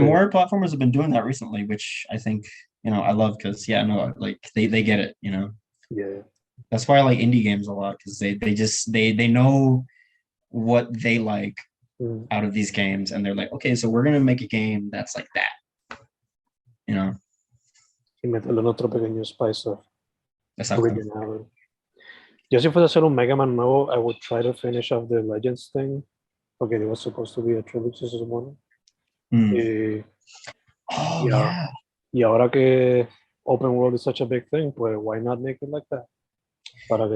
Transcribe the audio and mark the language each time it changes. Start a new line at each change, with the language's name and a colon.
English: more platformers have been doing that recently, which I think you know I love because yeah, no, like they get it, you know. yeah. That's why I like indie games a lot because they just they know what they like Mm. out of these games, and they're like, okay, so we're gonna make a game that's like that, you know.
Spanish: Y meterle en otro pequeño
English: spice of
Spanish: Exacto.
English: originality.
Spanish: Yo si fuese a hacer un Mega Man nuevo,
English: I would try to finish off the Legends thing, porque it was supposed to be a trilogy,
Spanish: se supone.
English: Mm.
Spanish: Y,
English: Oh
Spanish: y, a-
English: yeah,
Spanish: y ahora que
English: open world is such a big thing, pues why not make it like that?
Spanish: Para que